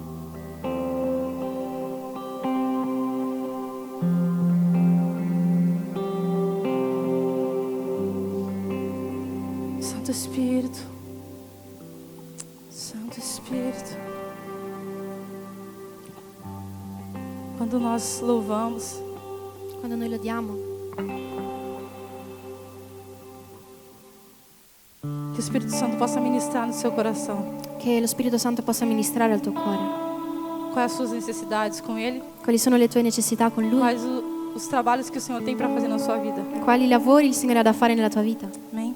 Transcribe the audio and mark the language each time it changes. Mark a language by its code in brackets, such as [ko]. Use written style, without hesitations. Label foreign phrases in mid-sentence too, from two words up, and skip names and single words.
[pt] Santo Espírito, Santo Espírito, quando nós louvamos, [it] Quando noi lodiamo, [pt] que o Espírito Santo possa ministrar no seu coração. [it] che lo Spirito Santo possa ministrare al tuo cuore. [pt] Quais as suas necessidades com Ele? [it] Quali sono le tue necessità con Lui? [pt] Quais os trabalhos que o Senhor tem para fazer na sua vida? [it] Quali lavori il Signore ha da fare nella tua vita? [pt] Amém?